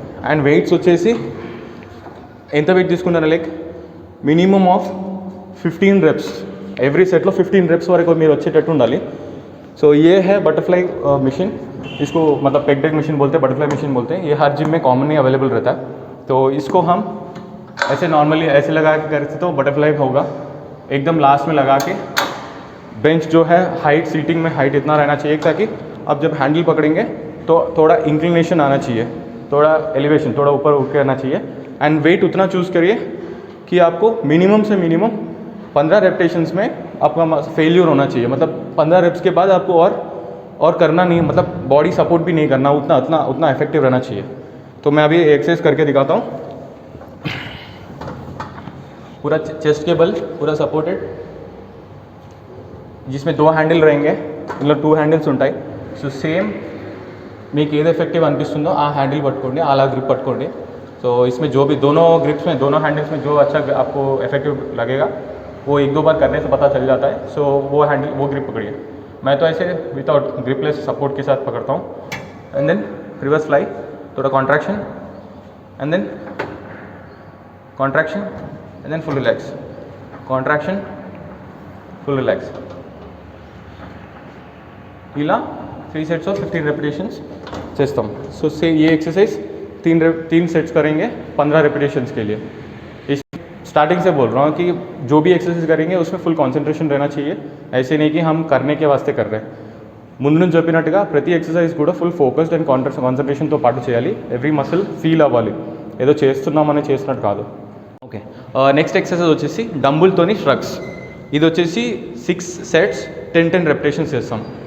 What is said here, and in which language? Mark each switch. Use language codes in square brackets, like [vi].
[te] And weights వచ్చేసి ఎంత wait తీసుకున్నారా, like minimum of 15 reps, every set low 15 reps वరకు మీరు వచ్చేటట్టు ఉండాలి. [hi] सो ये है बटरफ्लाई मशीन, इसको मतलब पेग डेक मशीन बोलते हैं, बटरफ्लाई मशीन बोलते हैं. ये हर जिम में कॉमनली अवेलेबल रहता है. तो इसको हम ऐसे नॉर्मली ऐसे लगा के करते तो बटरफ्लाई होगा. एकदम लास्ट में लगा के बेंच जो है हाइट, सीटिंग में हाइट इतना रहना चाहिए ताकि आप जब हैंडल पकड़ेंगे तो थोड़ा इंक्लिनेशन आना चाहिए, थोड़ा एलिवेशन, थोड़ा ऊपर उठ के आना चाहिए. एंड वेट उतना चूज़ करिए कि आपको मिनिमम से मिनिमम 15 रेपिटेशंस में आपका फेल्यूर होना चाहिए. मतलब 15 reps के बाद आपको और करना नहीं, मतलब बॉडी सपोर्ट भी नहीं करना, उतना इफेक्टिव रहना चाहिए. तो मैं अभी एक्सरसाइज करके दिखाता हूँ. पूरा चेस्ट के बल पूरा सपोर्टेड, जिसमें 2 హ్యాండిల్ रहेंगे, मतलब [te] 2 హ్యాండిల్స్ ఉంటాయి. సో సేమ్ మీకు ఏది ఎఫెక్టివ్ అనిపిస్తుందో ఆ హ్యాండిల్ పట్టుకోండి, అలా గ్రిప్ పట్టుకోండి. [hi] तो इसमें जो भी दोनों ग्रिप्स में, दोनों हैंडल्स में जो अच्छा आपको इफेक्टिव लगेगा वो 1-2 बार करने से पता चल जाता है. सो वो हैंडल, वो ग्रिप पकड़िए. मैं तो ऐसे विदाउट ग्रिपलेस सपोर्ट के साथ पकड़ता हूँ. एंड देन रिवर्स फ्लाई, थोड़ा contraction and then contraction and then full relax, contraction full relax. ఇలా 3 sets of 15 repetitions చేస్తాం. సో से ये एक्सरसाइज 3 सेट्स करेंगे 15 रेपिटेशंस के लिए. इस स्टार्टिंग से बोल रहा हूँ कि जो भी एक्सरसाइज करेंगे उसमें फुल कंसंट्रेशन रहना चाहिए. ऐसे नहीं कि हम करने के वास्ते कर रहे हैं. [te] ముందు నుంచి చెప్పినట్టుగా ప్రతి ఎక్సర్సైజ్ కూడా ఫుల్ ఫోకస్డ్ అండ్ కాన్సన్ట్రేషన్తో పాటు చేయాలి. ఎవ్రీ మసిల్ ఫీల్ అవ్వాలి, ఏదో చేస్తున్నామని చేసినట్టు కాదు. ఓకే, నెక్స్ట్ ఎక్సర్సైజ్ వచ్చేసి డంబుల్తోని షరక్స్. ఇది వచ్చేసి 6 sets 10 రెపిటేషన్స్ చేస్తాం.